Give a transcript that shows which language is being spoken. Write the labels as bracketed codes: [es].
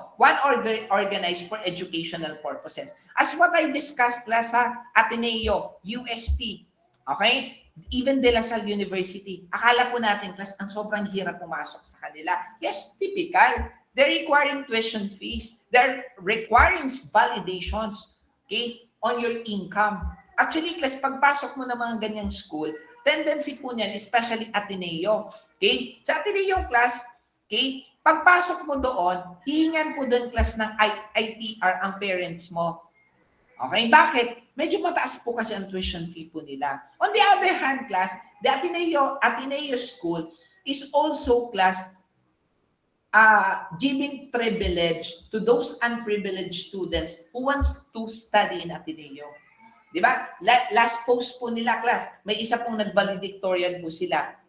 [en] One organized for educational purposes. As what I discussed class ha, Ateneo, UST, okay? Even De La Salle University. [tl] Akala po natin class, ang sobrang hirap pumasok sa kanila. [en] Yes, typical. They're requiring tuition fees. They're requiring validations, okay, on your income. [tl] Actually, class, pagpasok mo ng mga ganyang school, tendency po niyan, especially Ateneo. Okay? Sa Ateneo class, okay, pagpasok mo doon, hihingan po doon class ng ITR ang parents mo. Okay? Bakit? Medyo mataas po kasi ang tuition fee po nila. [en] On the other hand, class, the Ateneo School is also class giving privilege to those unprivileged students who wants to study in Ateneo. [tl] Di ba? Last post po nila, class, may isa pong nag-valedictorian po sila.